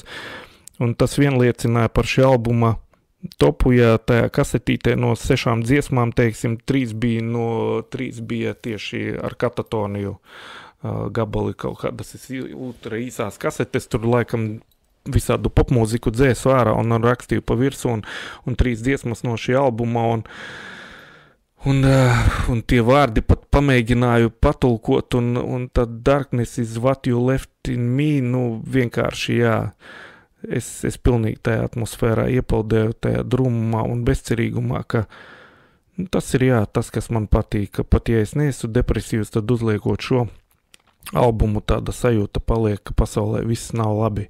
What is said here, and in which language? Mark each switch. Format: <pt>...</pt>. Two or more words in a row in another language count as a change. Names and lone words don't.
<lv>Un tas vien liecināja par šī albuma topu, ja tajā kasetītē no 6 dziesmām, teiksim, 3 bija tieši ar Katatoniju gabali kaut kādas ultra īsās kasetes, tur laikam visādu popmūziku dzēsu ārā un rakstīju pa virsu un 3 dziesmas no šī albuma un tie vārdi pat pamēģināju patulkot, un tad</lv> <en>Darkness is what you left in me,</en> <lv>vienkārši, jā, es pilnīgi tajā atmosfērā iepeldēju, tajā drūmumā un bezcerīgumā, ka tas ir, jā, tas, kas man patīk, ka pat ja es neesmu depresīvs, tad uzliekot šo albumu tāda sajūta paliek, ka pasaulē viss nav labi.</lv>